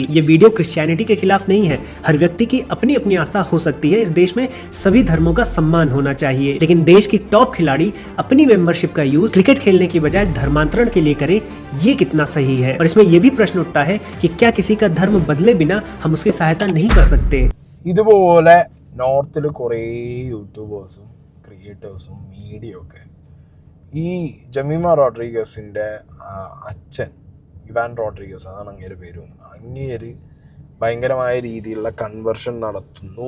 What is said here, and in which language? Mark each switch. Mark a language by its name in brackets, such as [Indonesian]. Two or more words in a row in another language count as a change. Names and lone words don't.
[Hindi] ये वीडियो क्रिश्चियनिटी के खिलाफ नहीं है. हर व्यक्ति की अपनी अपनी आस्था हो सकती है. इस देश में सभी धर्मों का सम्मान होना चाहिए. लेकिन देश की टॉप खिलाड़ी अपनी मेंबरशिप का यूज क्रिकेट खेलने की बजाय धर्मांतरण के लिए करे, ये कितना सही है? और इसमें यह भी प्रश्न उठता है कि क्या किसी का धर्म बदले बिना हम उसकी सहायता नहीं कर सकते? [Malayalam] ഇതുപോലെ നോർത്തിൽ കുറേ യൂട്യൂബേഴ്സും ക്രിയേറ്റേഴ്സും മീഡിയ ഒക്കെ ഈ ജമീമ റോഡ്രിഗസിൻ്റെ അച്ഛൻ ഇവാൻ റോഡ്രിഗസ്, അതാണ് അങ്ങേര് പേര് വന്നത്, അങ്ങേര് ഭയങ്കരമായ രീതിയിലുള്ള കൺവെർഷൻ നടത്തുന്നു.